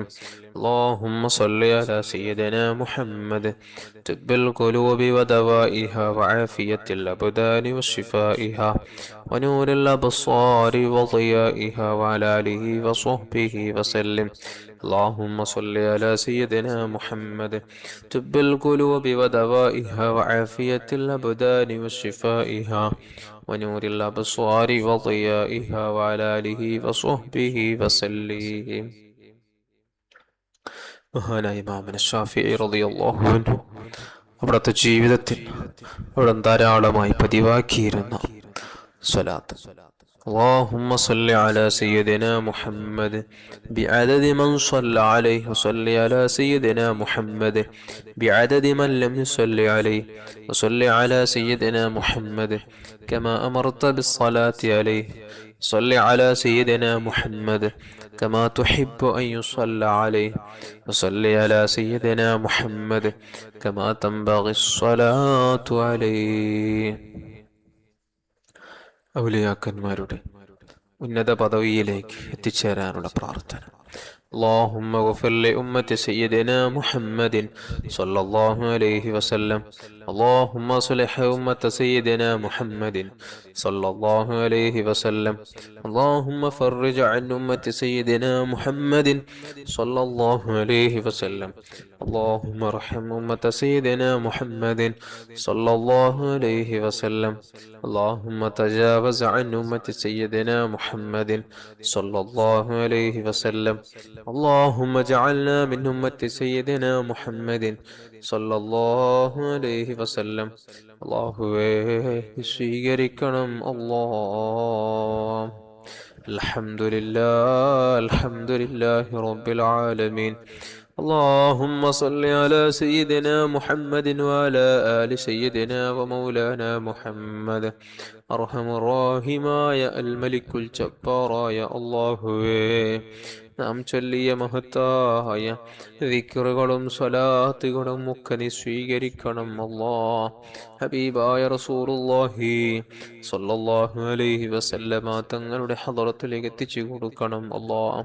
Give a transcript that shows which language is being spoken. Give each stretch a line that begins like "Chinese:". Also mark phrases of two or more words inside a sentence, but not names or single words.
Arabic: اللهم صل على سيدنا محمد طب القلوب ودوائها وعافية الأبدان وشفائها ونور الأبصار وضيائها وعلى آله وصحبه وسلم. اللهم صل على سيدنا محمد طب القلوب ودوائها وعافية الأبدان وشفائها ونور الأبصار وضيائها وعلى آله وصحبه وسلم.
Malayalam: മഹാനായ ഇമാം ശാഫിഈ
Arabic: رضي الله عنه
Malayalam: അവിടുത്തെ ജീവിതത്തിൽ അവിടെ ധാരാളമായി പതിവാക്കിയിരുന്ന സ്വലാത്ത്.
Arabic: اللهم صل على سيدنا محمد بعدد من صلى عليه وصل على سيدنا محمد بعدد من لم يصل عليه وصل على سيدنا محمد كما أمرت بالصلاة عليه صل على سيدنا محمد كما تحب أن يصلى عليه وصل على سيدنا محمد كما تنبغي الصلاة عليه.
Malayalam: ഔലിയാക്കന്മാരുടെ ഉന്നത പദവിയിലേക്ക് എത്തിച്ചേരാനുള്ള പ്രാർത്ഥന.
Arabic: اللهم اغفر لأمة سيدنا محمد صلى الله عليه وسلم. اللهم صلح أمة سيدنا محمد صلى الله عليه وسلم. اللهم فرج عن أمة سيدنا محمد صلى الله عليه وسلم. اللهم ارحم أمة سيدنا محمد صلى الله عليه وسلم. اللهم تجاوز عن أمة سيدنا محمد صلى الله عليه وسلم. اللهم اجعلنا من أمة سيدنا محمد صلى الله عليه وسلم.
Malayalam: അല്ലാഹുവേ സ്വീകരിക്കണം അല്ലാഹ്.
Arabic: الحمد لله رب العالمين. اللهم صل على سيدنا محمد وعلى آل سيدنا ومولانا محمد. أرحم الراحمين الملك الجبار يا الله.
Malayalam: നാം ചൊല്ലിയ മഹത്തായ ദിക്റുകളും സ്വലാത്തുകളും ഒക്കെ നീ സ്വീകരിക്കണം അല്ലാഹ്. ഹബീബായ
Arabic: رسول الله صلى الله عليه وسلم
Malayalam: തങ്ങളുടെ ഹളറത്തിലേക്ക് എത്തിച്ചു കൊടുക്കണം അല്ലാഹ്.